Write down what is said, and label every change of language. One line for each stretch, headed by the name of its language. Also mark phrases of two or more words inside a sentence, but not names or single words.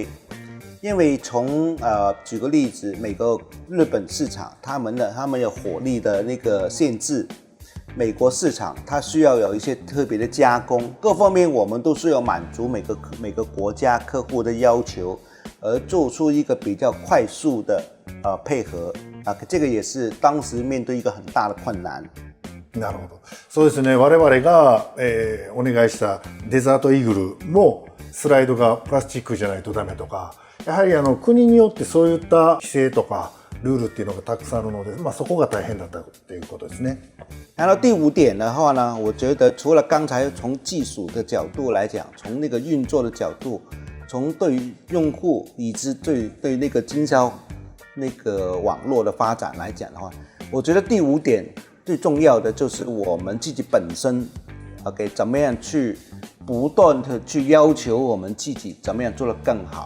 Chinese: 因为举个例子，每个日本市场他们有火力的那个限制。美国市场它需要有一些特别的加工，各方面我们都是要满足每个国家客户的要求，而做出一个比较快速的配合啊，这个也是当时面对一个很大的困难。
Japanese: なるほど。そうですね。我々が、お願いしたデザートイーグルもスライドがプラスチックじゃないとダメとか、やはり国によってそういった規制とかルールっていうのがたくさんあるので、そこが大変だったということですね。
Chinese: 然后第五点的话呢，我觉得除了刚才从技术的角度来讲，从那个运作的角度，从对用户以及对那个经销那个网络的发展来讲的话，我觉得第五点最重要的就是我们自己本身 OK 怎么样去不断的去要求我们自己怎么样做得更好。